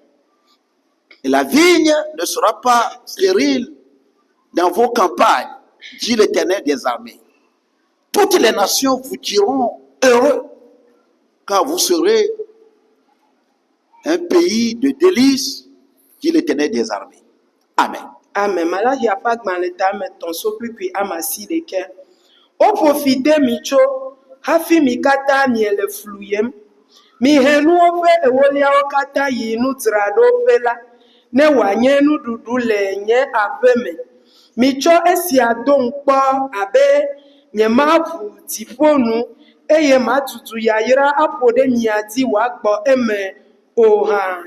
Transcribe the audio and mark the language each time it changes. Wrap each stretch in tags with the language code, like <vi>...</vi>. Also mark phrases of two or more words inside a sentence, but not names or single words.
<fr>Et la vigne ne sera pas stérile dans vos campagnes, dit l'Éternel des armées. Toutes les nations vous diront heureux, car vous serez un pays de délices, dit l'Éternel des armées. Amen.</fr> <ee>Amen. Malachi apa gbalẽta me tɔn so kpikpi ama si ɖeke. Woƒo fi de mi tso hafi mi katã miele fluyem. Mihe nuwo ƒe ewoliawo katã yi nudzraɖoƒe la, ne wòanye nuɖuɖu le nye aƒe me. Mitsɔ esia do ŋkpɔ abe nyemaʋu dziƒo nu, eye madudu yayra aƒo ɖe mia dzi wòagbɔ eme o hã.</ee>